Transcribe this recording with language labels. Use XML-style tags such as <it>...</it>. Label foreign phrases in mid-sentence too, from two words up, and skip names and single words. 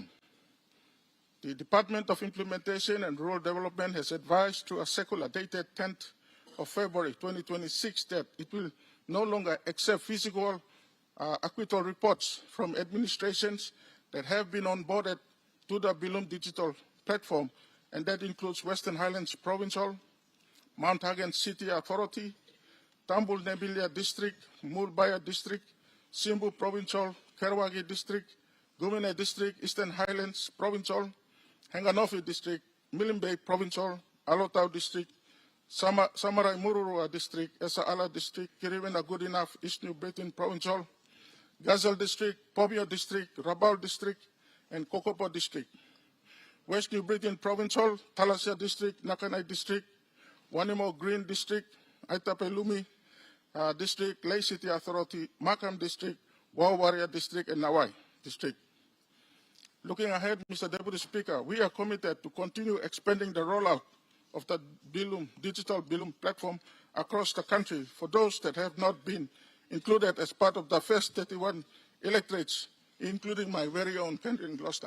<en>The Department of Implementation and Rural Development has advised through a circular dated 10th of February 2026 that it will no longer accept physical acquittal reports from administrations that have been onboarded to the Bilum digital platform, and that includes Western Highlands Provincial, Mount Hagen City Authority, Tambul Nebilia District, Murbaya District, Simbu Provincial, Kerwagi District, Gumine District, Eastern Highlands Provincial, Hanganofi District, Milimbe Provincial, Alotau District, Samarai Mururua District, Esa Ala District, Kirivena Goodenough, East New Britain Provincial, Gazelle District, Pobio District, Rabaul District, and Kokopo District. West New Britain Provincial, Talasia District, Nakanai District, Wanimo Green District, Aitapelumi District, Lay City Authority, Makam District, Wawaria District, and Nawai District. Looking ahead, Mr. Deputy Speaker, we are committed to continue expanding the rollout of the digital Bilum platform across the country for those that have not been included as part of the first 31 electorates, including my very own country in Gloucester.</en>